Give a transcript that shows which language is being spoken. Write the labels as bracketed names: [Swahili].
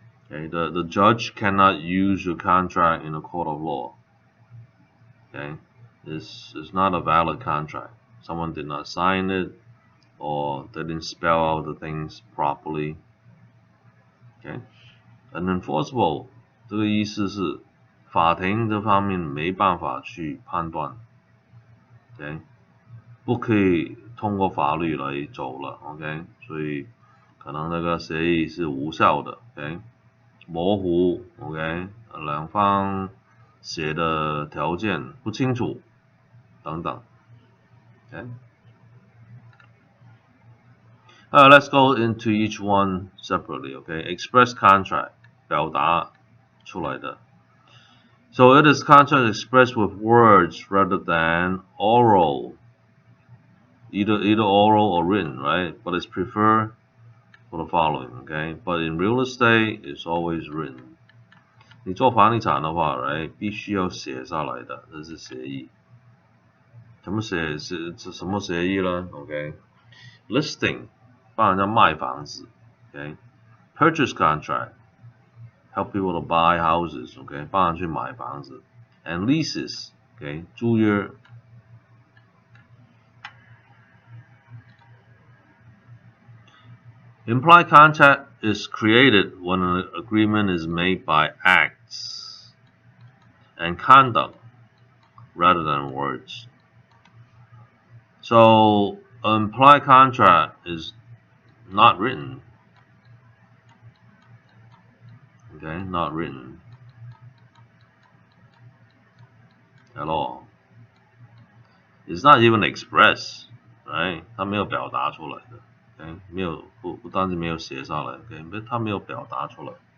[English] Okay, the judge cannot use your contract in a court of law. Okay, this is not a valid contract. Someone did not sign it, or they didn't spell out the things properly. [Chinese] Okay, unenforceable 这个意思是法庭这方面没办法去判断。 Okay， 不可以通过法律来走了 ，OK， 所以可能那个协议是无效的 ，OK， 模糊 ，OK， 两方写的条件不清楚等等 ，OK。 [English] Let's go into each one separately, okay? [Chinese] Express contract 表达出来的。 [English] So it is contract expressed with words rather than oral.Either oral or written, right? But it's preferred for the following, okay? But in real estate, it's always written. [Chinese] 你做房地产的话 ，right， 必须要写下来的，这是协议。怎么写？是什么协议呢 ？OK，listing， 帮人家卖房子 ，OK，purchase contract， [English] help people to buy houses， [Chinese] OK， 帮人去买房子 ，and leases， OK， 租约。 [English] Implied contract is created when an agreement is made by acts and conduct rather than words. So, implied contract is not written. Okay, not written at all. It's not even expressed, right? [Chinese] 它没有表达出来的。 Okay， 没有不单是没有写下来 ，OK， 它没有表达出来。